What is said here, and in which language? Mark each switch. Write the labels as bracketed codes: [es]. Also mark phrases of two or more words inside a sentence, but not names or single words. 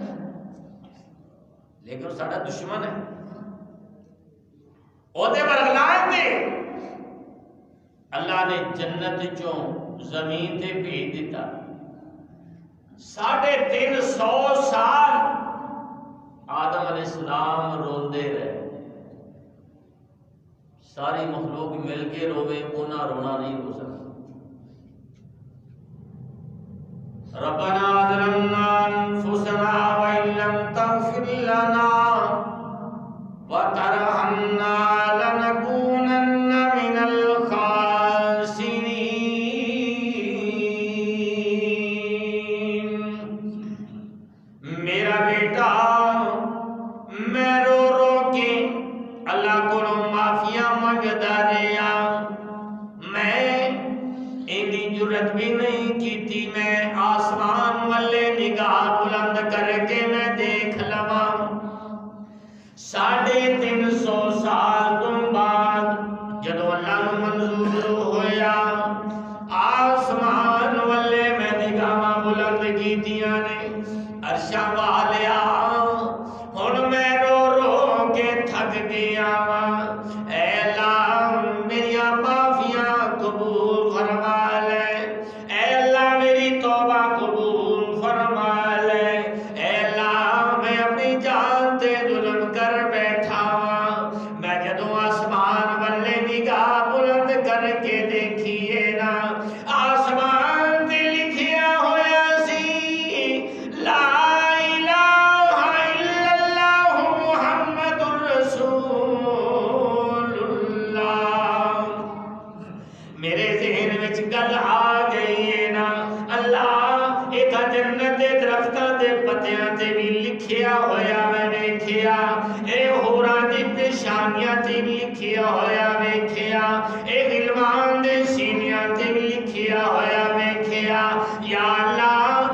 [pa] لیکن وہ ساڈا دشمن ہے، او دے ورگلاؤن تے اللہ نے جنت چوں زمین تے بھیج دیتا، 350 سال آدم علیہ السلام روندے رہے، ساری مخلوق مل کے روے، انہاں رونا نہیں ہو سکتا۔ [ar] ربنا ظلمنا انفسنا وان لم تغفر لنا وترحمنا لنكونن من الخاسرين۔ [pa] میرا بیٹا میں رو رو کے اللہ کو معافیاں منگدا رہیا، میں اینی جرت بھی نہیں کیتی میں آسمان والے نگاہ بلند کر کے میں دیکھ لواں 350 سال تو بعد جدو اللہ نو منظور ہویا آسمان والے میں نگاہ بلند کیتیاں نے، عرشاں والیا ہن میں رو رو کے تھک گیا وا، اے اللہ میریاں معافیاں قبول فرما لے، اے اللہ میری توبہ قبول فرما لے، اے اللہ میں اپنی جان تے ظلم کر بیٹھا وا، میں جدوں آسمان والے نگاہ بلند کر کے دیکھیے نا، آسمان تے لکھیا ہویا سی لا گل آ گئی ہے نا، اللہ ایک جنت دے درختاں دے پتیاں تے بھی لکھیا ہویا میں ویکھیا، اے ہوراں دی پیشانیاں تے بھی لکھیا ہویا ویکھیا، اے غلمان دے سینیاں تے بھی لکھیا ہویا ویکھیا، [ar] یا اللہ